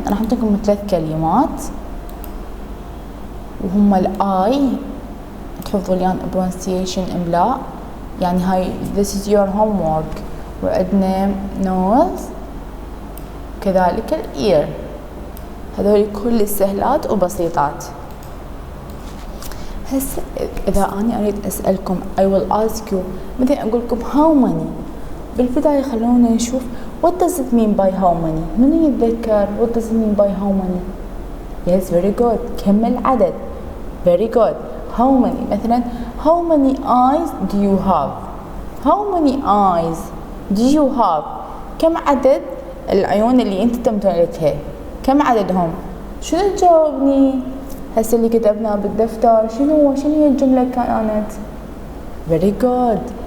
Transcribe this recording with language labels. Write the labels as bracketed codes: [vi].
[ar] راح أعطيكم 3 كلمات وهم الآي تحفظوا لي pronunciation إملاء، يعني هاي [en] this is your homework. [ar] وعندنا nose كذلك الإير. هذول كل سهلات وبسيطات. هسه إذا أنا أريد أسألكم [en] I will ask you، [ar] مثلا أقول لكم [en] how many، [ar] بالبداية خلونا نشوف [en] what does it mean by how many. [ar] من يتذكر [en] what does it mean by how many؟ yes very good. [ar] كم العدد. [en] very good. [ar] how many مثلا [en] how many eyes do you have؟ [ar] how many eyes do you have؟ كم عدد العيون اللي انت تمتلكها؟ كم عددهم؟ شنو تجاوبني؟ هسه اللي كتبناه بالدفتر شنو هي الجملة كانت؟ [en] very good.